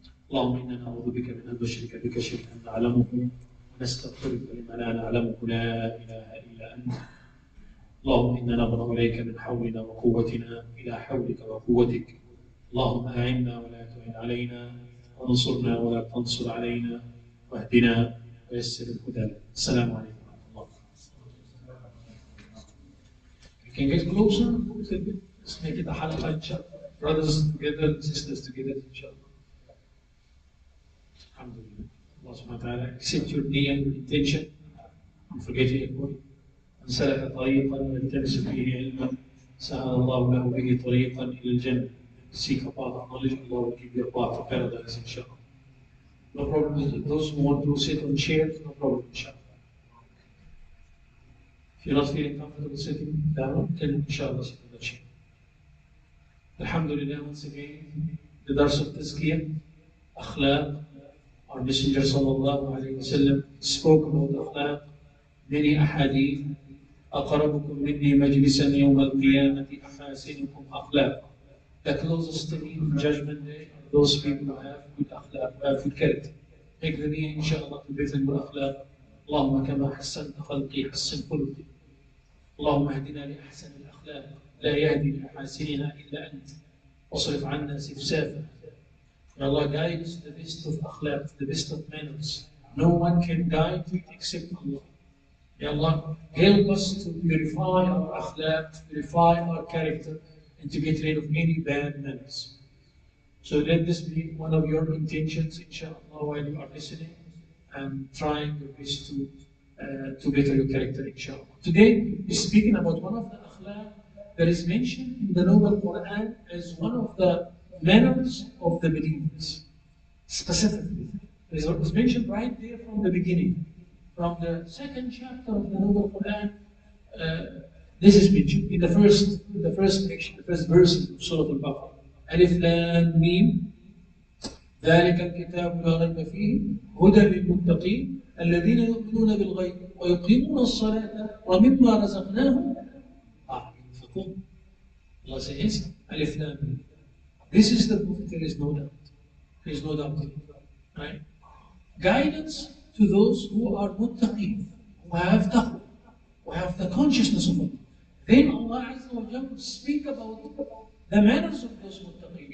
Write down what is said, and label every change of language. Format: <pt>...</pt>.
<ar>اللهم إنا نعوذ بك من أن نشرك بك شيئا نعلمه ونستغفرك لما لا نعلمه لا إله إلا أنت. اللهم إنا نبرأ إليك من حولنا وقوتنا إلى حولك وقوتك. اللهم أعنا ولا تعن علينا وانصرنا ولا تنصر علينا واهدنا ويسر الهدى. السلام عليكم ورحمة الله.</ar> <en>You can get closer a little bit. Let's make it a halakha, inshallah. Brothers together, sisters together, inshallah. Alhamdulillah. Allah subhanahu wa ta'ala accept your niyyah, your intention. Don't forget it.</en> <ar>من سلك طريقا يلتمس فيه علما سهل الله له به طريقا إلى الجنة.</ar> <en>Seek a path of knowledge, Allah will give you a path to paradise, inshallah. No problem. Those who want to sit on chairs, no problem, inshallah. If you're not feeling comfortable sitting down, then inshallah sit on the chair. Alhamdulillah, once again, the dars of Tazkiyah, akhlaq. Our Messenger sallallahu alayhi wa sallam spoke about akhlaq, many ahadith.</en> <ar>أقربكم مني مجلسا يوم القيامة أحاسنكم أخلاقا.</ar> <en>The closest to me on Judgment Day are those people who have good akhlaq, who have good character. Make the niyyah, inshallah, to be with good akhlaq.</en> <ar>اللهم كما حسنت خلقي حسن خلقي. اللهم اهدنا لأحسن الأخلاق لا يهدي لأحاسنها إلا أنت. واصرف عنا سفسافها.</ar> <en>May Allah guide us to the best of akhlaq, the best of manners. No one can guide you except Allah. May Allah help us to purify our akhlaq, to purify our character, and to get rid of any bad manners. So let this be one of your intentions, inshallah, while you are listening and trying your best to better your character, inshallah. Today, we're speaking about one of the akhlaq that is mentioned in the Noble Quran as one of the manners of the believers. Specifically, it was mentioned right there from the beginning. From the second chapter of the Noble Quran, this is mentioned in the first section, the first verses of Surah Al-Baqarah. Alif Lam Mim.</en> <ar>ذلك الكتاب لا ريب فيه هدى للمتقين الذين يؤمنون بالغيب ويقيمون الصلاة ومما رزقناهم ينفقون.</ar> <en>Allah says, Alif Lam Mim. This is the book, there is no doubt. There is no doubt. Right? Guidance to those who are muttaqeen, who have taqwa, who have the consciousness of Allah. Then Allah Azza wa Jalla will speak about the manners of those muttaqeen.</en>